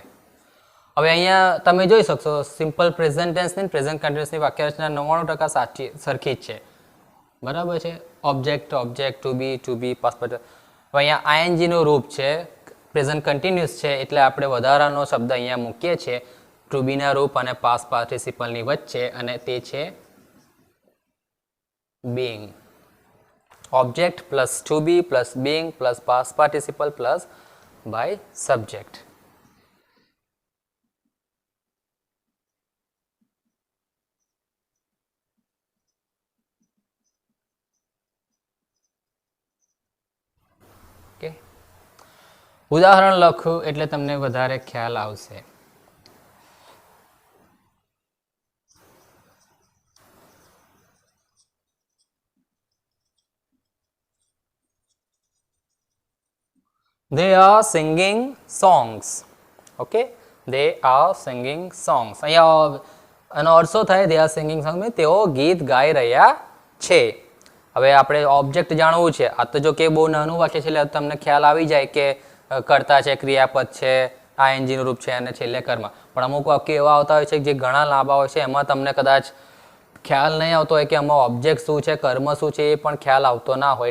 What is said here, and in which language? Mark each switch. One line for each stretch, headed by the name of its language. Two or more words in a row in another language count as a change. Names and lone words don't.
Gujarati: હવે અહીંયા તમે જોઈ શકશો
English: simple present
Gujarati: ટેન્સની પ્રેઝન્ટ કન્ટિન્યુઅસની વાક્ય રચના 99% સાચી સરખી જ છે. બરાબર છે?
English: object object to be past participle.
Gujarati: હવે અહીંયા આઈએનજી નું રૂપ છે,
English: present continuous
Gujarati: છે એટલે આપણે વધારાનો શબ્દ અહીંયા મૂકીએ છીએ
English: to be
Gujarati: ના રૂપ અને પાસ્ટ પાર્ટિસિપલની વચ્ચે, અને તે છે being.
English: Object plus to be plus being plus past participle plus by subject. Okay.
Gujarati: ઉદાહરણ લખું એટલે તમને વધારે ખ્યાલ આવશે.
English: They are singing songs. Okay, they are singing songs.
Gujarati: અહીંયા એનો અર્થ શું થાય?
English: they are singing songs means
Gujarati: તેઓ ગીત ગાઈ રહ્યા છે. હવે આપણે ઓબ્જેક્ટ જાણવું છે. આ તો જો કે બહુ નાનું વાક્ય છે એટલે તમને ખ્યાલ આવી જાય કે કર્તા છે, ક્રિયાપદ છે, આઈએનજી નું રૂપ છે અને છેલ્લે કર્મ. પણ અમુક વાક્ય એવા આવતા હોય છે જે ઘણા લાંબા હોય છે, એમાં તમને કદાચ ખ્યાલ નહીં આવતો હોય કે આમાં ઓબ્જેક્ટ શું છે, કર્મ શું છે, એ પણ ખ્યાલ આવતો ના હોય.